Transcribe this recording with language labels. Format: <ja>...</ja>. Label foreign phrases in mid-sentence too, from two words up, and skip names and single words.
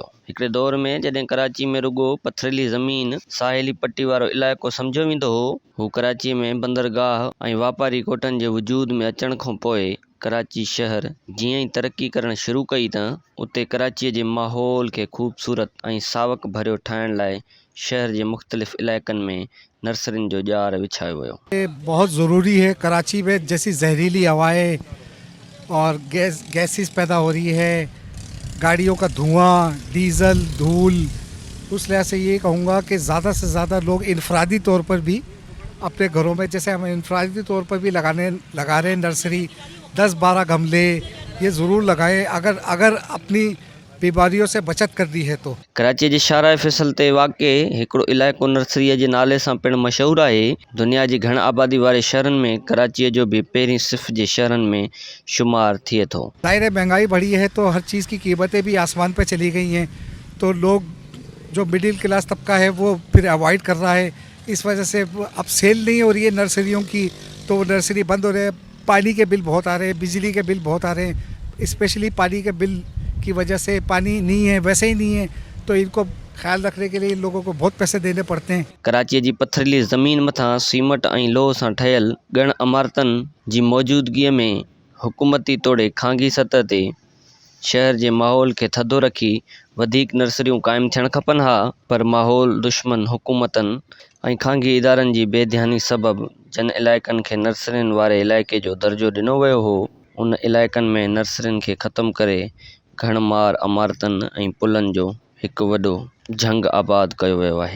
<sd>हिकिड़े दौर में जॾहिं कराची में रुॻो पथरीली ज़मीन, साहिली पट्टी वारो इलाइक़ो सम्झियो वेंदो हो, हू कराचीअ में बंदरगाह ऐं वापारी कोठनि जे वजूद में अचण खां पोइ कराची शहर जीअं ई तरक़ी करणु शुरू कई त उते कराचीअ जे माहौल खे ख़ूबसूरत ऐं सावक भरियो ठाहिण लाइ शहर के मुख्तलिफ इलाक़नि में नर्सरियुनि जो जार विछायो वियो।</sd> <ur>یہ بہت ضروری ہے. کراچی میں جیسی زہریلی ہوائیں اور گیسز پیدا ہو رہی ہے، گاڑیوں کا دھواں، ڈیزل، دھول، اس لحاظ سے یہ کہوں گا کہ زیادہ سے زیادہ لوگ انفرادی طور پر بھی اپنے گھروں میں، جیسے ہم انفرادی طور پر بھی لگا رہے ہیں نرسری، 10-12 گملے یہ ضرور لگائیں اگر اپنی بیماریوں سے بچت کرنی ہے تو.</ur> <sd>कराची जे शाहराह फैसल ते वाक़े हिकिड़ो इलाइक़ो नर्सरीअ जे नाले सां पिणु मशहूरु आहे। दुनिया जी घण आबादी वारे शहरनि में कराचीअ जो भी पहिरीं सिफ़ जे शहरनि में शुमार थिए थो।</sd> <ur>ظاہر مہنگائی بڑھی ہے تو ہر چیز کی قیمتیں بھی آسمان پر چلی گئی ہیں، تو لوگ جو</ur> <en>middle class</en> <ur>طبقہ ہے وہ پھر اوائڈ کر رہا ہے. اس وجہ سے اب سیل نہیں ہو رہی ہے نرسریوں کی، تو وہ نرسری بند ہو رہے ہیں. پانی کے بل بہت آ رہے ہیں، بجلی کے بل بہت آ رہے ہیں، اسپیشلی پانی کے بل کی وجہ سے، پانی نہیں ہے، ویسے ہی نہیں ہے، تو ان کو خیال رکھنے کے لیے ان لوگوں کو بہت پیسے دینے پڑتے ہیں.</ur> <sd>कराचीअ जी पथरीली ज़मीन मथां सीमट ऐं लोह सां ठहियल ॻण इमारतनि जी मौजूदगीअ में हुकूमती तोड़े खांगी सतह ते शहर जे माहौल खे थधो रखी वधीक नर्सरियूं क़ाइमु थियणु खपनि हा, पर माहौल दुश्मन हुकूमतनि ऐं खांगी इदारनि जी बेध्यानी सबबि जिन इलाइक़नि खे नर्सरियुनि वारे इलाइक़े जो दर्जो ॾिनो वियो हो, उन इलाइक़नि में नर्सरियुनि खे ख़तमु करे घणमार इमारतनि ऐं पुलनि जो हिकु वॾो झंग आबाद कयो वियो आहे।</sd>